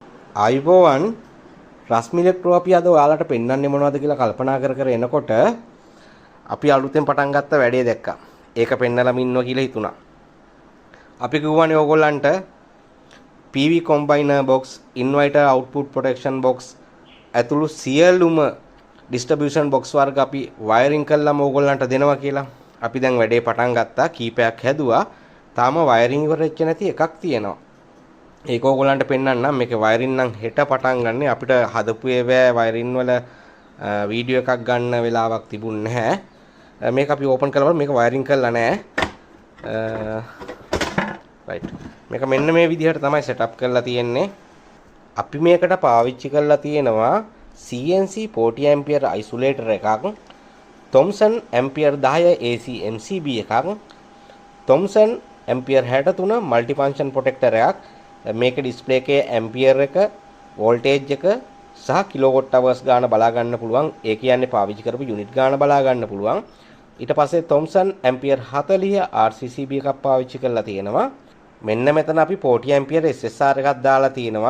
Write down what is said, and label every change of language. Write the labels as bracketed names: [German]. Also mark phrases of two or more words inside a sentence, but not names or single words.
[Sinhala] ආයුබෝවන් රශ්මි ඉලෙක්ට්‍රෝ අපි අද ඔයාලට පෙන්වන්නේ මොනවද කියලා කල්පනා කර එනකොට අපි අලුතෙන් පටන් ගත්ත වැඩේ දැක්කා. ඒක පෙන්නලම ඉන්නවා කියලා හිතුණා. අපි කිව්වනේ ඕගොල්ලන්ට [English] PV combiner box, inverter output protection box [Sinhala] ඇතුළු සියලුම [English] distribution box [Sinhala] වර්ග අපි wiring කළාම ඕගොල්ලන්ට දෙනවා කියලා. අපි දැන් වැඩේ පටන් ගත්තා. කීපයක් හැදුවා. තාම wiring ඉවර වෙච්ච නැති එකක් තියෙනවා. ඒක ඕගොල්ලන්ට පෙන්නන්නම්. මේකේ වයරින් නම් හෙට පටන් ගන්න. අපිට හදපු ඒවා වයරින් වල වීඩියෝ එකක් ගන්න වෙලාවක් තිබුණ නැහැ. මේක අපි ඕපන් කරලා මේක වයරින් කරලා නැහැ. රයිට්. මේක මෙන්න මේ විදිහට තමයි සෙටප් කරලා තියෙන්නේ. අපි මේකට පාවිච්චි කරලා තියෙනවා [English] CNC 40 ampere isolator [Sinhala] එකක්, [English] Thomson ampere 10 AC MCB [Sinhala] එකක්, [English] Thomson ampere 63 multifunction protector [Sinhala] එකක්. මේක ඩිස්ප්ලේ එකේ ඇම්පියර් එක, වෝල්ටේජ් එක සහ [English] kilowatt hours [Sinhala] ගාන බලා ගන්න පුළුවන්. ඒ කියන්නේ පාවිච්චි කරපු යුනිට් ගාන බලා ගන්න පුළුවන්. ඊට පස්සේ Thomson ඇම්පියර් 40 RCCB එකක් පාවිච්චි කරලා තියෙනවා. මෙන්න මෙතන අපි 40 ඇම්පියර් SSR එකක් දාලා තියෙනවා.